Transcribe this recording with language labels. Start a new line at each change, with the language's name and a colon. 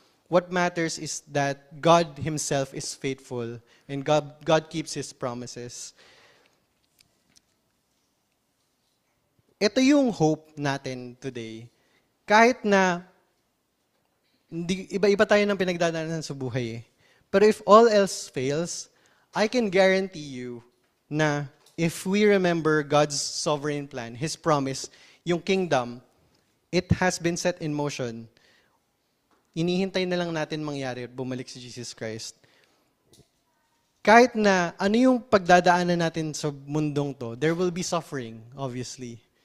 English: What matters is that God Himself is faithful and God keeps His promises.
Filipino: Ito yung hope natin today. Kahit na iba-iba tayo ng pinagdadaanan sa buhay.
English: Pero if all else fails, I can guarantee you na if we remember God's sovereign plan, His promise, yung kingdom, it has been set in motion.
Filipino: Inihintay na lang natin mangyari at bumalik si Jesus Christ. Kahit na ano yung pagdadaanan natin sa mundong to,
English: there will be suffering, obviously.